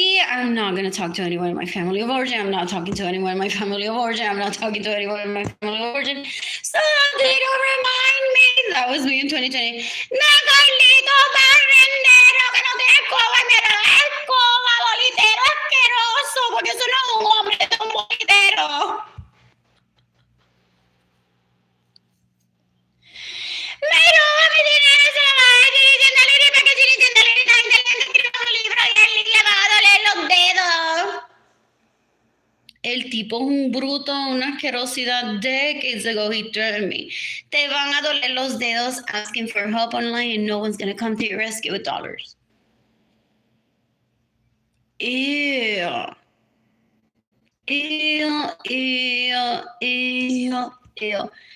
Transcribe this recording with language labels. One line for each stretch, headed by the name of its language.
English: I'm not going to talk to anyone in my family of origin. I'm not talking to anyone in my family of origin. I'm not talking to anyone in my family of origin. So they don't remind me. That was me in 2020.
Spanish: No, Carlito, barrendero, que no tiene escoba, y me da escoba, bolitero asqueroso, porque eso no es un hombre, es un bolitero. Me roba mi dinero, se lo va a decir diciendo a Lili, porque si diciendo a Lili, la gente le escribe un libro y a Lili le va a doler los dedos. El tipo es un bruto, una asquerosidad.
English: Decades ago he threatened me.
Spanish: Te van a doler los dedos
English: asking for help online and no one's going to come to your rescue with dollars. Ew. Ew, ew, ew, ew.